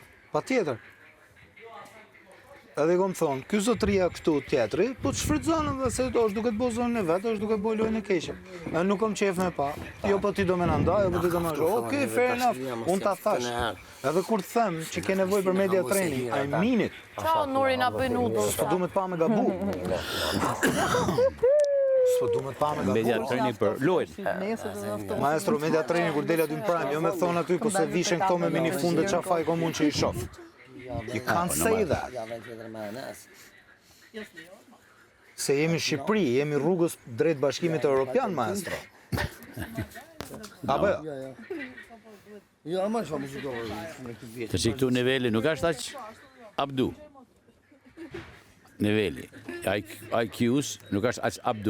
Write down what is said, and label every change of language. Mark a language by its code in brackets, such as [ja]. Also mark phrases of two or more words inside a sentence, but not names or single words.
[sq] Pa tjetër. Edhe kom thonë, ky zotëria këtu tjetëri, po të shfrytëzonë dhe se është duke të bo zonën e vetë, është duke të bo lojnë e keqe. E nuk kom qef me pa, jo po ti do me nënda, jo po ti do me shë, okej, [en] fair enough, [sq] unë ta thash. Edhe kur të them që ke nevoj për [en] media training, I mean it. [sq] Ciao, Nuri na bëj noodles. S'po du me të pa me gabu. S'po du me të pa me gabu. [en] Media training [sq] për lojnë. Maestro, [en] media training [sq] kur dela dy në prime, jo me thonë aty ku se vishen këto me mini fundet qa faj kom unë që i shof. [en] You can't say that. [sq] Se jemi Shqipëri, jemi rrugës drejt bashkimit e Europian, maestro. Apo jo? Jo, ama shumë muzikore. Të që këtu niveli nuk është aq abdu. Niveli. IQ-s nuk është aq abdu.